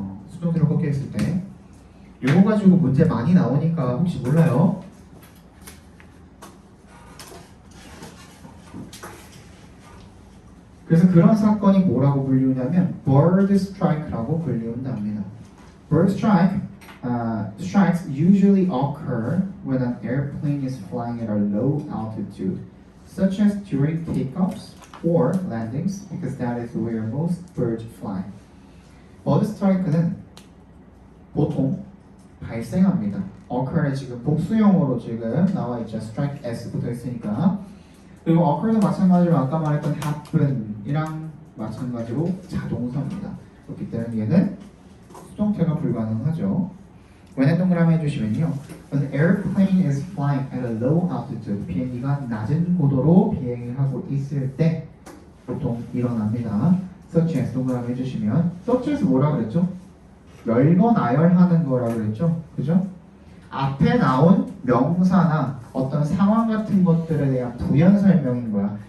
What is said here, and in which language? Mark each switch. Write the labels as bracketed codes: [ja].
[ko] 수동태로 꺾여있을 때 이거 가지고 문제 많이 나오니까 혹시 몰라요. 그래서 그런 사건이 뭐라고 불리우냐면 bird strike라고 불리운답니다. [en] bird strikes usually occur when an airplane is flying at a low altitude, such as during takeoffs or landings, because that is where most birds fly. [ko] 버드 스트라이크는 보통 발생합니다. occur에 지금 복수형으로 지금 나와 있죠. strike s 붙어 있으니까. 그리고 occur도 마찬가지로 아까 말했던 happen이랑 마찬가지로 자동사입니다. 그렇기 때문에 얘는 수동태가 불가능하죠. when 동그라미 해주시면요. [en] An airplane is flying at a low altitude. [ko] 비행기가 낮은 고도로 비행을 하고 있을 때 보통 일어납니다. such as 동그라미 해주시면 such as 뭐라 그랬죠? 열거나열하는 거라 그랬죠? 그죠? 앞에 나온 명사나 어떤 상황 같은 것들에 대한 부연 설명인 거야.